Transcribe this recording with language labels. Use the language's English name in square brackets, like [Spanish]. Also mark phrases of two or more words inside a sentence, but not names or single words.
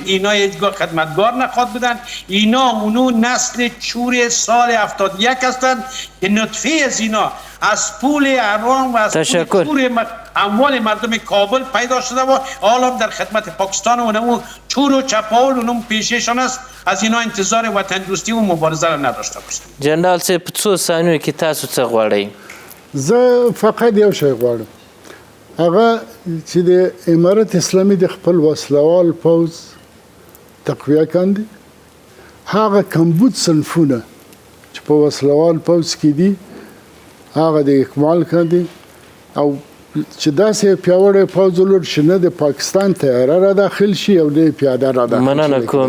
[Persian] اینا هیچگاه خدمتگار نخواد بودن، اینا اونو نسل چور سال 71 هستند که نطفه از اینا از پول حرام و از پول اموال مردم کابل پیدا شده و حالا در خدمت پاکستان و اونمو چور و چپاول اونمو پیششان است. از اینا انتظار وطن دوستی و مبارزه را نداشته باشید. [Pashto] جنرال صاحب، په څو ثانیو کې تاسو څه غواړئ؟ زه فقط یو شی غواړم، هغه چې د امارت اسلامي د خپل وسلوال پوځ تقویه کاندي، هغه کمبود صنفونه چې په وسلوال پوځ کې دي هغه د اکمال کاندي او چې داسې پیاوړی پوځ ولر چې نه د پاکستان طیاره را داخل شي او نه پیاده را داخل شي.